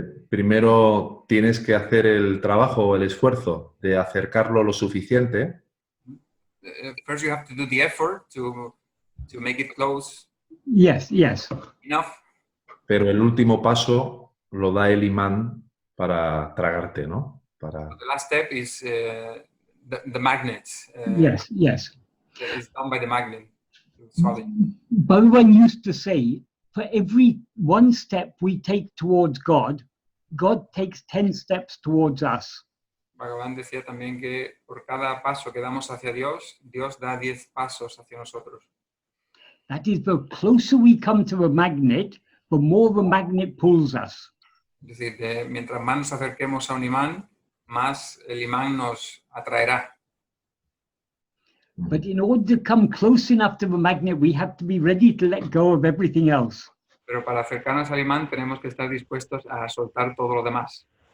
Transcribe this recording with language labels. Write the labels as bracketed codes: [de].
[es] Primero tienes que hacer el trabajo o el esfuerzo de acercarlo lo suficiente. [en] First you have to do the effort to make it close Yes, yes. enough. [es] Pero el último paso lo da el imán para tragarte, ¿no? [en] The last step is the magnet. Yes, yes. It's done by the magnet. Solid. Bhagavan used to say, for every one step we take towards God, God takes 10 steps towards us. [es] Bhagavan decía también que por cada paso que damos hacia Dios, Dios da 10 pasos hacia nosotros. [en] That is, the closer we come to a magnet, the more the magnet pulls us. [es] Es decir, mientras más nos acerquemos a un imán, más el imán nos atraerá. [en] But in order to come close enough to the magnet, we have to be ready to let go of everything else. [es] Pero para acercarnos al imán tenemos que estar dispuestos a soltar todo lo demás.